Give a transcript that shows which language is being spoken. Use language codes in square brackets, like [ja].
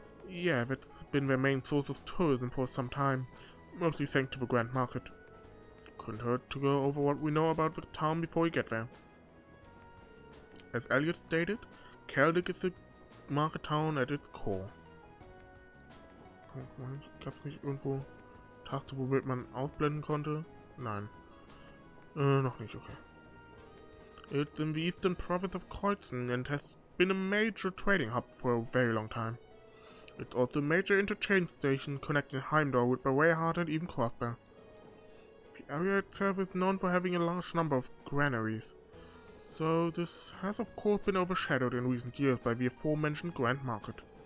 [en] Yeah, that's been their main source of tourism for some time, mostly thanks to the Grand Market. Couldn't hurt to go over what we know about the town before we get there. As Elliot stated, Celdic is a market town at its core. [de] Gab's nicht irgendwo Taste, womit man ausblenden konnte? Nein. Noch nicht, okay. [en] It's in the eastern province of Kreuzen and has been a major trading hub for a very long time. It's also a major interchange station connecting Heimdall with Bavaria and even Crossbear. The area itself is known for having a large number of granaries, so this has of course been overshadowed in recent years by the aforementioned Grand Market.